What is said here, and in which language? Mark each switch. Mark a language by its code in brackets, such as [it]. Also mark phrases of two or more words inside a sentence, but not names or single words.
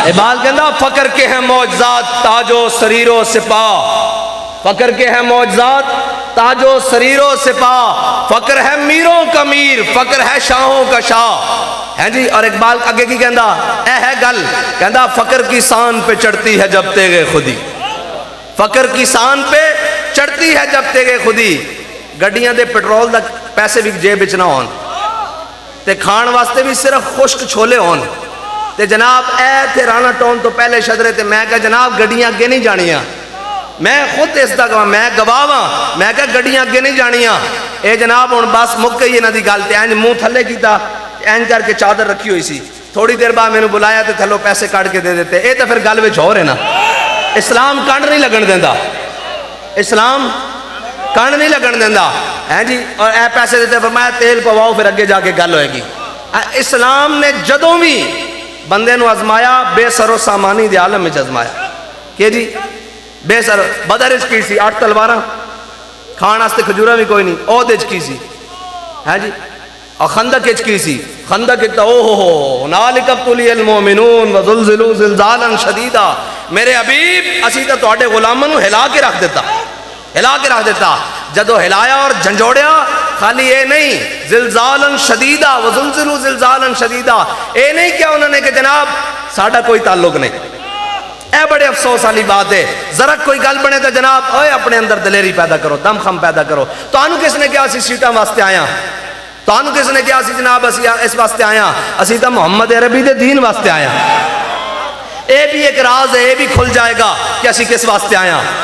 [ur] اقبال کہندہ فقر کے ہیں معجزات تاج و سریر و سپاہ، فقر کے ہیں معجزات تاج و سریر و سپاہ، فقر ہے میروں کا میر، فقر ہے شاہوں کا شاہ، ہے جی۔ [pa] اور اقبال آگے کی کہندہ اے ہے گل، کہندہ [ur] فقر کی سان پہ چڑھتی ہے جب تیغے خودی، فقر کی سان پہ چڑھتی ہے جب تیغے خودی، [pa] گڈیاں دے پیٹرول دا پیسے بھی جیب بچنا ہون تے کھان واسطے بھی صرف خشک چھولے ہون تے جناب اے تھے رانا ٹون تو پہلے شدرے تے میں کہا جناب گڈیاں اگے نہیں جانیاں، میں خود اس دا گواہ، میں گواہ میں کہا گڈیاں اگے نہیں جانیاں، اے جناب ہن بس مک گئی انہاں دی گل تے اینج منہ تھلے کیتا، اینج کر کے چادر رکھی ہوئی سی، تھوڑی دیر بعد میں نے بلایا تے تھلو پیسے کاٹ کے دے دیتے، اے تے پھر گل وچ ہو رہے نا، اسلام کنڈ نہیں لگن دیندا، اسلام کنڈ نہیں لگن دیندا ہے جی، اور اے پیسے دیتے فرمایا تیل پواؤ پھر اگے جا کے گل ہوئے گی۔ اسلام نے جدوں بھی بندے نو ازمایا بے سر و سامانی دے عالم میں ازمایا کہ جی بے سر، بدر اچ کی سی 8 تلواراں، کھان واسطے کھجوراں بھی کوئی نہیں، عہد اچ کی سی ہے جی، اور خندق اچ کی سی، خندق اچ او ہو [ar] ہنالک ابتلی المؤمنون وزلزلوا زلزالا شدیدا، [pa] میرے حبیب اسی تے تواڈے غلاماں نو ہلا کے رکھ دیتا، ہلا کے رکھ دیتا، جدو ہلایا اور جھنجوڑیا خالی اے نہیں [ar] زلزالا شدیدا وزلزلوا زلزالا شدیدا، [pa] اے نہیں کیا انہوں نے کہ جناب ساڈا کوئی تعلق نہیں، اے بڑے افسوس والی بات ہے، ذرا کوئی گل بنے تو جناب اوے اپنے اندر دلیری پیدا کرو، دم خم پیدا کرو، تو آنو کس نے کیا اسی سیٹاں واسطے آیا، تو آنو کس نے کیا اسی جناب اسی اس واسطے آیا، اسی تا محمد عربی دے دین واسطے آیا، اے بھی ایک راز ہے، اے بھی کھل جائے گا کہ اسی کس واسطے آیا،